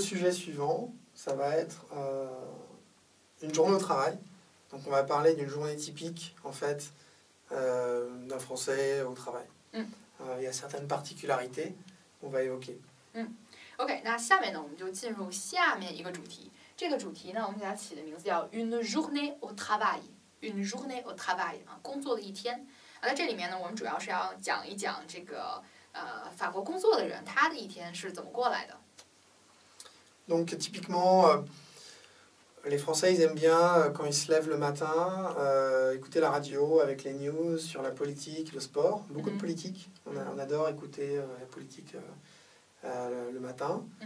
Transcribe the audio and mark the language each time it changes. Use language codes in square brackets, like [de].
[fr] suivant, ça va être une journée au travail. Donc on va parler d'une journée typique, en fait, d'un Français au travail. Il y a certaines particularités qu'on va évoquer. [zh] OK， 那下面呢，我们就进入下面一个主题。这个主题呢，我们给它起的名字叫 [fr] Une journée au travail。 Une journée au travail [zh] 啊，工作的一天。在这里面呢，我们主要是要讲一讲这个法国工作的人他的一天是怎么过来的。 [fr] Donc typiquement, les Français ils aiment bien quand ils se lèvent le matin écouter la radio avec les news sur la politique, le sport, beaucoup de politique. On adore écouter la politique le matin.